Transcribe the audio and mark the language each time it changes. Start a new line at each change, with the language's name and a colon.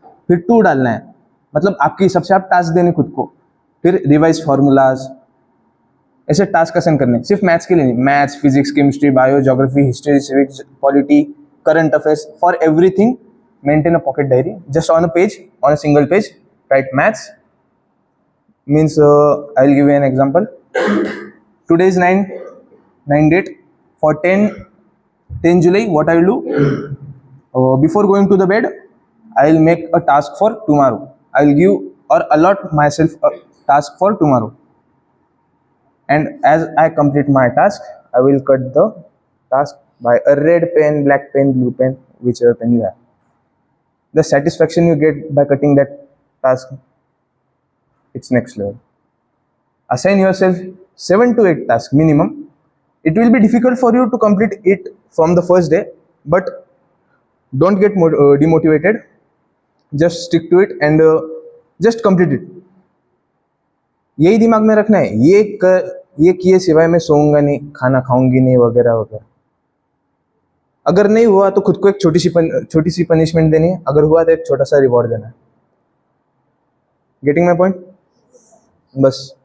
Hindi: फिर 2 डालना है, मतलब आपके हिसाब से आप टास्क देने खुद को, फिर रिवाइज फॉर्मूलाज, ऐसे टास्क असाइन करने, सिर्फ मैथ्स के लिए नहीं, maths, physics, chemistry, bio, geography, history, civics, polity, current affairs,
English: For everything maintain a pocket diary just on a page, on a single page, write maths, means I'll give you an example. Today is 9 date, for 10 July, what I will do, before going to the bed, I will make a task for tomorrow. I will give or allot myself a task for tomorrow, and as I complete my task, I will cut the task by a red pen, black pen, blue pen, whichever pen you have. The satisfaction you get by cutting that task, it's next level. Assign yourself 7 to 8 tasks minimum. It will be difficult for you to complete it from the first day, but don't get demotivated. Just stick to it and just complete it.
Hindi: यही दिमाग में रखना है, ये किए सिवाय मैं सोऊंगा नहीं, खाना खाऊंगी नहीं, वगैरह वगैरह। अगर नहीं हुआ तो खुद को एक छोटी सी पनिशमेंट देनी है, अगर हुआ तो एक छोटा सा रिवॉर्ड देना है।
English: Getting my point?
Hindi: बस।